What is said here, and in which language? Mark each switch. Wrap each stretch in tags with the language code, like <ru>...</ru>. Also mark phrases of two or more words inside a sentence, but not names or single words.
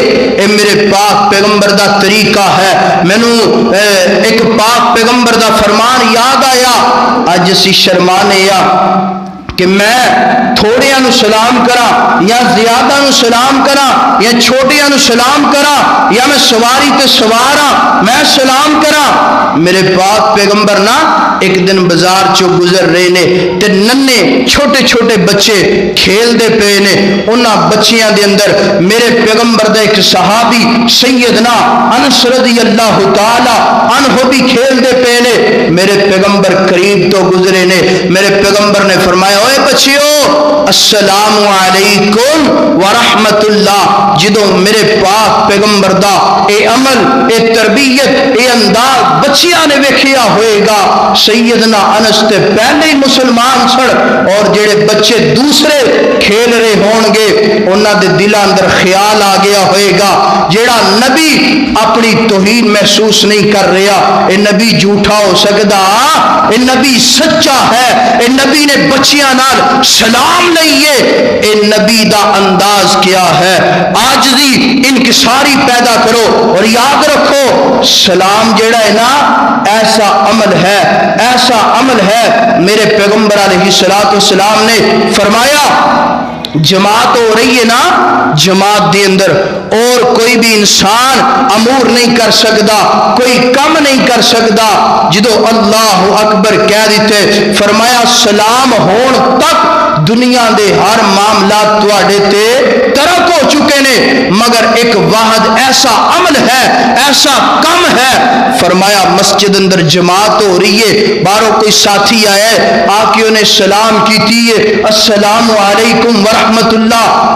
<pa>اے میرے پاک پیغمبر دا طریقہ ہے۔ مینوں ایک پاک پیغمبر دا فرمان یاد آیا، اج اسی شرمانے یا کہ میں تھوڑیاں نو سلام کرا یا زیادہ نو سلام کرا یا چھوٹیاں نو سلام کرا یا میں سواری تے سوارا میں سلام کرا۔ میرے پاک پیغمبر نا ایک دن بازار چو گزر رہے نے تے ننے چھوٹے چھوٹے بچے کھیل دے پے نے، انہاں بچیاں دے اندر میرے پیغمبر دا ایک صحابی سیدنا انس</pa> <ar>رضی اللہ تعالی عنہ</ar> <pa>بھی کھیل دے پے نے۔ میرے پیغمبر قریب تو گزرے نے، میرے پیغمبر نے فرمایا اوے بچیو</pa> <ar>السلام علیکم ورحمت اللہ۔</ar> <pa>جدو میرے پاک پیغمبر دا اے عمل اے تربیت اے انداز بچیاں نے ویکھیا ہوئے گا، سیدنا انس تے پہلے ہی مسلمان سن، اور جڑے بچے دوسرے کھیل رہے ہون گے انہاں دے دلاں اندر خیال آ گیا ہوئے گا جیڑا نبی اپنی توہین محسوس نہیں کر رہا، اے نبی جھوٹا ہو سکدا؟ اے نبی سچا ہے، اے نبی نے بچیاں نال سلام لئیے۔ اے نبی دا انداز کیا ہے؟</pa> <ur>عاجزی انکساری پیدا کرو، اور یاد رکھو سلام جیڑا ہے نا ایسا عمل ہے، ایسا عمل ہے۔</ur> <pa>میرے پیغمبر</pa> <ar>علیہ الصلوۃ والسلام</ar> <pa>نے فرمایا جماعت ہو رہی ہے نا، جماعت دے اندر اور</pa> <ur>کوئی بھی انسان امور نہیں کر سکتا،</ur> <pa>کوئی کم نہیں کر سکتا۔ جدو اللہ اکبر کہہ دیتے فرمایا سلام ہون تک دنیا دے ہر معاملات تواڈے تے ترک ہو چکے نے، مگر ایک واحد ایسا عمل ہے، ایسا کم ہے۔ فرمایا مسجد اندر جماعت ہو رہی ہے، باہروں کوئی ساتھی آیا ہے آ کے انہیں سلام کیتی ہے</pa> <ar>السلام علیکم ورحمت اللہ۔</ar>